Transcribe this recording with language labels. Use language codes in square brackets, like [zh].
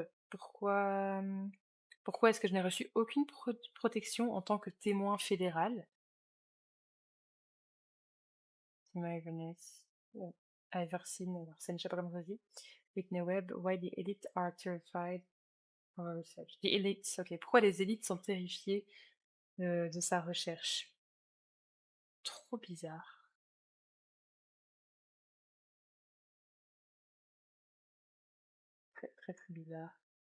[fr] Pourquoi, pourquoi est-ce que je n'ai reçu aucune protection en tant que témoin fédéral? [en] My goodness. [fr] Iversen, je sais pas comment ça se dit. [en] Whitney Webb, why the elite are terrified of our research. The elites, ok. [fr] Pourquoi les élites sont terrifiées de sa recherche? Trop bizarre. Très très très bizarre.